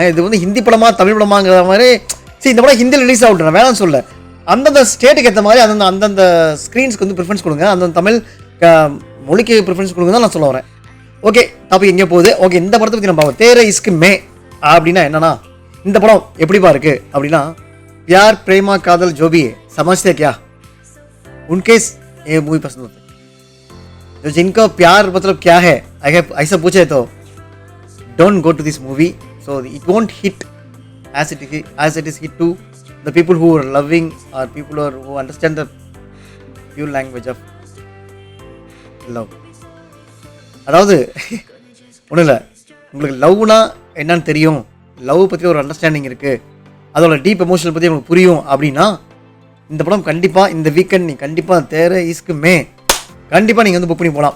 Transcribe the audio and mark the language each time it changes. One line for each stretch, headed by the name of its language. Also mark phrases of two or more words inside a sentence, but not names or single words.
Tamil: இது வந்து ஹிந்தி படமா தமிழ் படமாங்கிற மாதிரி. இந்த படம் ஹிந்தியில் ரிலீஸ் ஆகிட்டு நான் வேணாம்னு சொல்ல, அந்தந்த ஸ்டேட்டுக்கு ஏற்ற மாதிரி அந்தந்த ஸ்க்ரீன்ஸ்க்கு வந்து ப்ரிஃபரன்ஸ் கொடுங்க, அந்த தமிழ் மொழிக்கு ப்ரிஃபரன்ஸ் கொடுங்க தான் நான் சொல்ல வரேன்.
English: OK, topic
Tamil: எங்கே போகுது? ஓகே, இந்த படத்தை பற்றி நம்ம பார்ப்போம். தேரே இஸ்க் மே அப்படின்னா என்னன்னா, இந்த படம் எப்படிப்பா இருக்கு அப்படின்னா,
Hindi: प्यार प्रेमा कादल जो भी है समझते क्या, उनके ये मूवी पसंद होते हैं. जो जिनको प्यार मतलब क्या है ऐसा पूछे तो
English: don't go to this movie. So it won't hit as it is hit to the people who are loving or people who understand the pure language of love.
Tamil: அதாவது ஒன்றும் இல்லை, உங்களுக்கு லவ்னா என்னன்னு தெரியும், லவ் பற்றி ஒரு அண்டர்ஸ்டாண்டிங் இருக்குது, அதோட
English: deep emotional
Tamil: பற்றி உங்களுக்கு புரியும் அப்படின்னா இந்த படம் கண்டிப்பாக இந்த வீக்கெண்ட் நீ கண்டிப்பாக தேரே இஸ்க் மே கண்டிப்பாக நீங்கள் வந்து புக் பண்ணி போகலாம்.